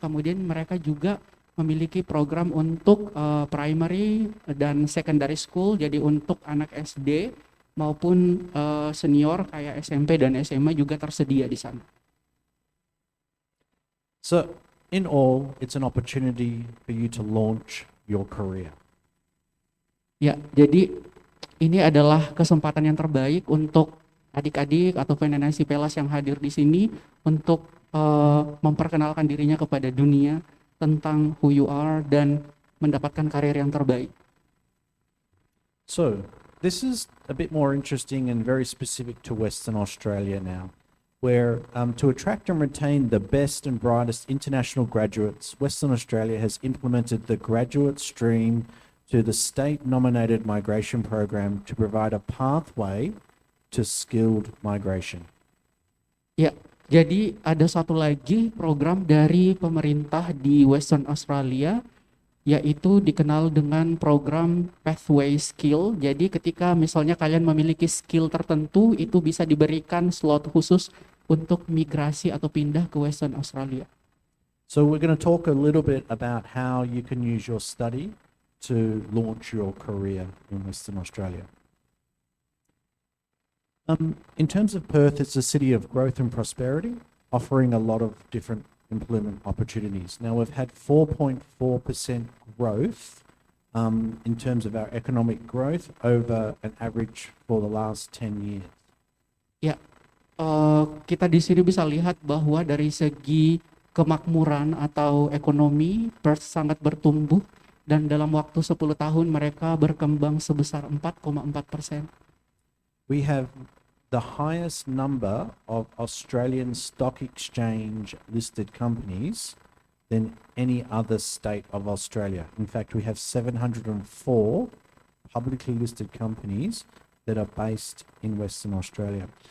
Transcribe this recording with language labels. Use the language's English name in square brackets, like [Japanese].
[Indonesian] Kemudian mereka juga memiliki program untuk primary dan secondary school, jadi untuk anak SD maupun senior kayak SMP dan SMA juga tersedia di sana. [English] So, in all, it's an opportunity for you to launch your career. [Indonesian] Ya, jadi ini adalah kesempatan yang terbaik untuk adik-adik atau NIEC Pelas yang hadir di sini untuk memperkenalkan dirinya kepada dunia tentang [English] who you are [Indonesian] dan mendapatkan karir yang terbaik. [English] So, this is a bit more interesting and very specific to Western Australia now, where to attract and retain the best and brightest international graduates, Western Australia has implemented the graduate stream to the state-nominated migration program to provide a pathway to skilled migration. [Indonesian] Ya, jadi ada satu lagi program dari pemerintah di Western Australia, yaitu dikenal dengan program Pathway Skill. Jadi ketika misalnya kalian memiliki skill tertentu, itu bisa diberikan slot khusus untuk migrasi atau pindah ke Western Australia. [English] So we're going to talk a little bit about how you can use your study to launch your career in Western Australia. In terms of Perth, it's a city of growth and prosperity, offering a lot of different employment opportunities. Now, we've had 4.4% growth in terms of our economic growth over an average for the last 10 years. [Indonesian] Ya, kita di sini bisa lihat bahwa dari segi kemakmuran atau ekonomi, Perth sangat bertumbuh dan dalam waktu 10 tahun mereka berkembang sebesar 4,4%. [English] We have the highest number of Australian stock exchange listed companies than any other state of Australia. In fact, we have 704 publicly listed companies that are based in Western Australia.